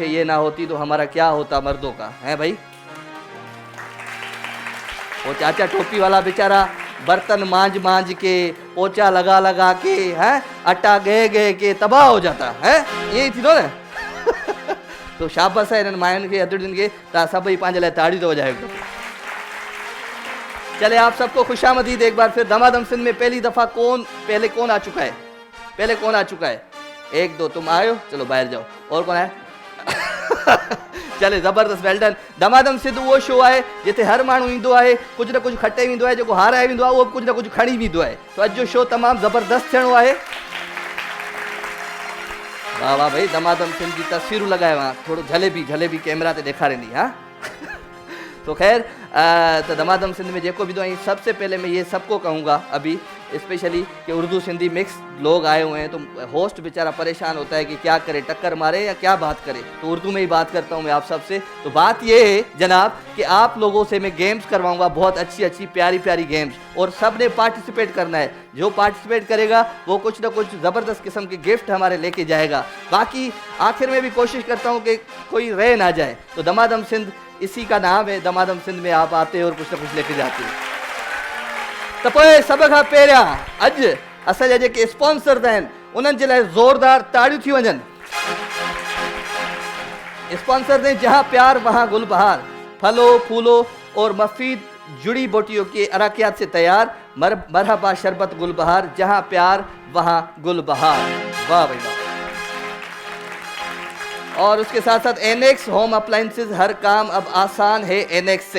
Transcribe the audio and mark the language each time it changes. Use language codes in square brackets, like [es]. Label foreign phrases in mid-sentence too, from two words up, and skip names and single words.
[ur] یہ نہ ہوتی تو ہمارا کیا ہوتا مردوں کا، ہے بھائی؟ وہ چاچا ٹوپی والا بیچارا برتن مانجھ کے، پوچا لگا کے، ہیں اٹا گے کے تباہ ہو جاتا ہے، یہی تھی نہ. [sd] तो शाबाश है इन्हनि मायुनि खे, अधु दिन के तव्हां सभई पंहिंजे लाइ ताड़ियूं तो वजायो। [ur] چلے، آپ سب کو خوش آمدید ایک بار پھر. دمادم سندھ میں پہلی دفعہ پہلے کون آ چکا ہے? پہلے کون آ چکا ہے؟ 1-2 تم آیو، چلو باہر جاؤ۔ اور کون ہے? چلے، زبردست, [en] well done. [sd] दमादम सिंध वो शो है जिते हर माण्हू ईंदो आहे, कुछ न कुछ खटे वेंदो आहे, जेको हाराए वेंदो आहे उहो कुछ न कुछ खणी वेंदो आहे। तो अॼु जो शो तमामु ज़बरदस्त थियणो आहे। वाह वाह भाई, दमादम सिंध जी तस्वीरूं लगायो वहाँ, थोड़ो जलेबी कैमरा ते ॾेखारींदी। [ur] ہاں تو خیر، تو دمادم سندھ میں جیکو بھی تو سب سے پہلے میں یہ سب کو کہوں گا ابھی اسپیشلی کہ اردو سندھی مکس لوگ آئے ہوئے ہیں، تو ہوسٹ بیچارا پریشان ہوتا ہے کہ کیا کرے، ٹکر مارے یا کیا بات کرے. تو اردو میں ہی بات کرتا ہوں میں آپ سب سے۔ تو بات یہ ہے جناب کہ آپ لوگوں سے میں گیمز کرواؤں گا، بہت اچھی پیاری گیمز، اور سب نے پارٹیسپیٹ کرنا ہے. جو پارٹیسپیٹ کرے گا وہ کچھ نہ کچھ زبردست قسم کے گفٹ ہمارے لے کے جائے گا. باقی آخر میں بھی کوشش کرتا ہوں کہ کوئی رہ نہ جائے. تو دمادم سندھ اسی کا نام ہے، دمادم سندھ میں آپ آتے ہیں اور کچھ نہ کچھ لے کے جاتے ہیں. [sd] त पोइ सभ खां पहिरियां अॼु असांजा जेके स्पॉन्सर्स आहिनि उन्हनि जे लाइ ज़ोरदार ताड़ियूं थी वञनि। [ur] اسپانسرز ہیں جہاں پیار وہاں گل بہار، پھلو پھولو اور مفید جڑی بوٹیوں کے عرقیات سے تیار مرحبا شربت گل بہار، جہاں پیار وہاں گل بہار. واہ بھائی واہ. اور اس کے ساتھ ساتھ اینیکس ہوم اپلائنسز، ہر کام اب آسان ہے اینیکس سے.